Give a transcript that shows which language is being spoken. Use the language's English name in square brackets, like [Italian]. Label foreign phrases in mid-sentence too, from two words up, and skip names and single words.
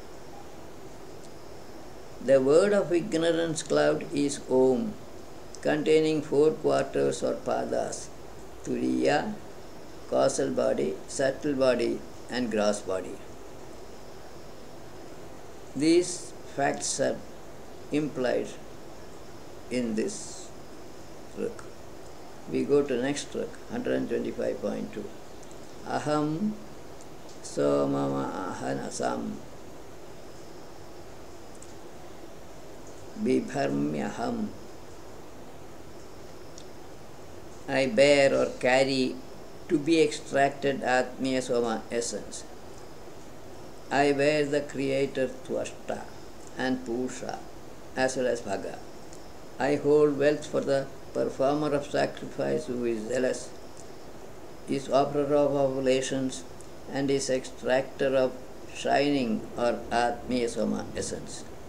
[English] The word of ignorance cloud is Om, containing 4 quarters or padas: Turiya, causal body, subtle body, and gross body. These facts are implied in this book. We go to next book, 125.2. [Sanskrit] अहं सोमम अहनसं बिभर्म्यहम्. [English] I bear or carry to be extracted Atmiya Soma essence. I bear the Creator Tvashta and Purusha as well as Bhaga. I hold wealth for the performer of sacrifice who is zealous, is offerer of oblations, and is extractor of shining or Atmiya Soma essence.